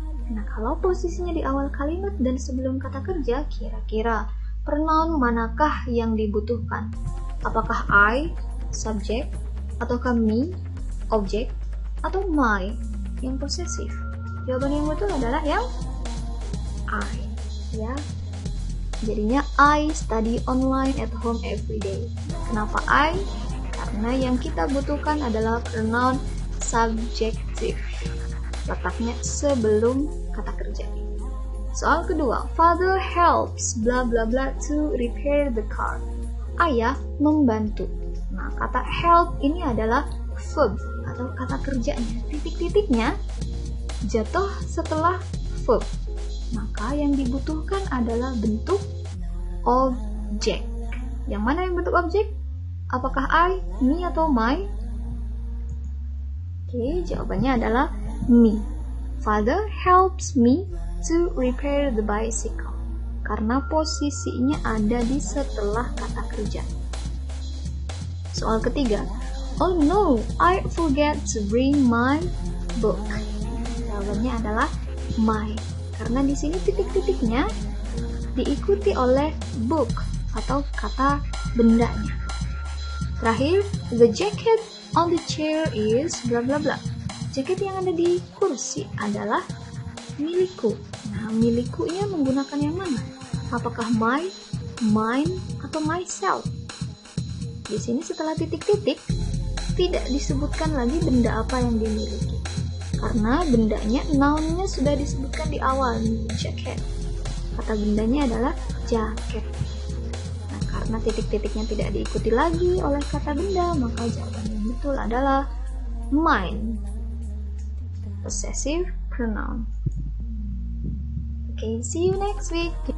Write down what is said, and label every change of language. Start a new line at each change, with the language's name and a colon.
Indonesian: Nah, kalau posisinya di awal kalimat dan sebelum kata kerja, kira-kira pronoun manakah yang dibutuhkan? Apakah I, subject, ataukah me, object, atau my, yang possessive? Jawaban yang betul adalah yang I, ya. Jadinya
English: I study online at home every day.
Indonesian: Kenapa I? Karena yang kita butuhkan adalah pronoun subjective. Letaknya sebelum kata kerja. Soal kedua,
English: father helps bla bla bla to repair the car.
Indonesian: Ayah membantu. Nah, kata help ini adalah verb atau kata kerjanya. Titik-titiknya jatuh setelah verb. Maka yang dibutuhkan adalah bentuk objek. Yang mana yang bentuk objek? Apakah I, me, atau my? Oke, jawabannya adalah me.
English: Father helps me to repair the bicycle.
Indonesian: Karena posisinya ada di setelah kata kerja. Soal ketiga.
English: Oh no, I forget to bring my book.
Indonesian: Jawabannya adalah my. Karena di sini titik-titiknya diikuti oleh book atau kata bendanya. Terakhir,
English: the jacket on the chair is bla bla bla.
Indonesian: Jaket yang ada di kursi adalah milikku. Nah, milikunya menggunakan yang mana? Apakah my, mine, atau myself? Di sini setelah titik-titik tidak disebutkan lagi benda apa yang dimiliki. Karena bendanya, noun-nya sudah disebutkan di awal, jacket. Kata bendanya adalah jaket. Nah, karena titik-titiknya tidak diikuti lagi oleh kata benda, maka jawaban yang betul adalah mine.
English: Possessive pronoun. Okay, see you next week.